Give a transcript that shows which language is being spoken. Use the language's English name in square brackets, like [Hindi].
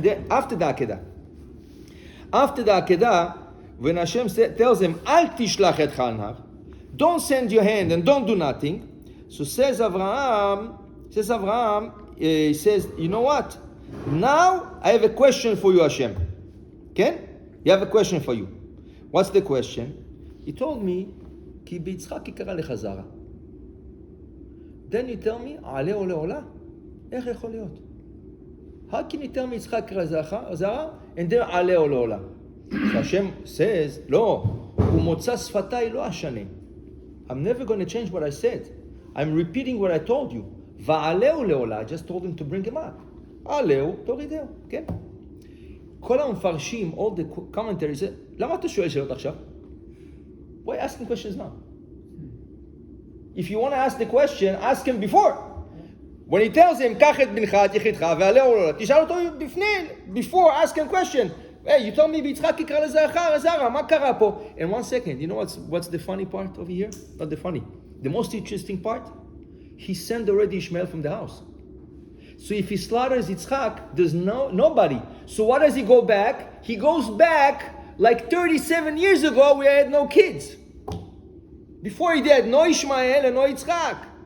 [English] After the Akedah, when Hashem tells him, [Hebrew] Al tishlach et chalnar, [English] don't send your hand and don't do nothing. So says Avraham, he says, you know what? Now I have a question for you, Hashem. Okay? You have a question for you. What's the question? He told me, [Hebrew] כי ביצחק יקרא לך זרע. [English] Then you tell me, [Hebrew] עלה עולה עולה? איך יכול להיות? [English] How can you tell me [Hebrew] יצחק יקרא זרע? [English] And then עלה עולה עולה. So Hashem says, [Hebrew] לא, ומוצא שפתיי לא אשנה. [English] I'm never going to change what I said. I'm repeating what I told you. [Hebrew] ועלהו לעולה, I just told him to bring him up. עלהו, תורידהו, כן? כל המפרשים, [English] all the commentaries, [Hebrew] למה אתה שואל שאלות עכשיו? [English] Why asking questions now? If you want to ask the question, ask him before. When he tells him, [Hebrew] קח את בנך, את יחידך, ועלהו לעולה, תשאל אותו [English] before, ask him question. Hey, you told me [Hebrew] ביצחק יקרא לזרע, מה קרה פה? [English] And 1 second, you know what's the funny part over here? Not the funny. The most interesting part? He sent already Ishmael from the house. So if he slaughters Yitzchak, there's nobody. So what does he go back? He goes back like 37 years ago we had no kids. Before he had no Ishmael and no Yitzchak.